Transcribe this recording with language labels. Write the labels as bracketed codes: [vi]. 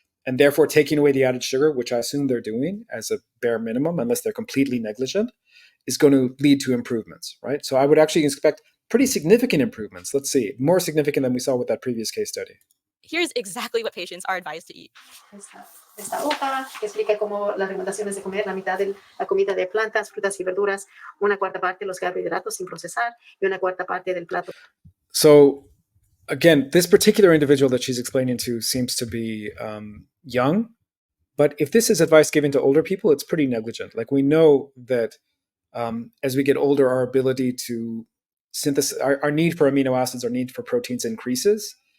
[en] and therefore taking away the added sugar, which I assume they're doing as a bare minimum, unless they're completely negligent, is going to lead to improvements, right? So I would actually expect pretty significant improvements. Let's see, more significant than we saw with that previous case study. Here's exactly what patients are advised to eat. [es] Esta hoja que explica cómo las recomendaciones de comer la mitad de la comida de plantas, frutas y verduras, una cuarta parte de los carbohidratos sin procesar y una cuarta parte del plato. [en] So again, this particular individual that she's explaining to seems to be young, but if this is advice given to older people, it's pretty negligent. Like we know that as we get older, our ability to synthesize, our need for amino acids, our need for proteins increases.